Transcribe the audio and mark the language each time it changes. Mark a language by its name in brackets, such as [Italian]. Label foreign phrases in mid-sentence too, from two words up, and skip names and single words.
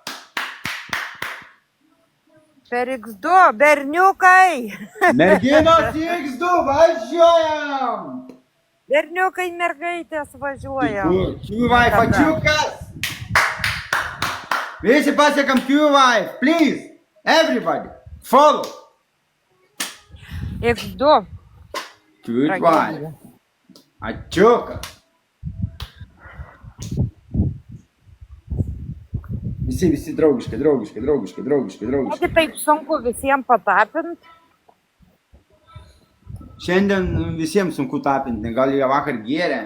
[Lithuanian] Per X2, berniukai. Merginos į X2, važiuojam. Berniukai, mergaitės važiuoja. Q-Wife, ačiukas. Visi pasiekam Q-Wife, please. [English] Everybody, follow. [Lithuanian] X2. Q-Wife. Ačiukas. Visi draugiškai. Negi taip sunku visiems patapint? Šiandien visiems sunku tapinti, gal jie vakar gėrė.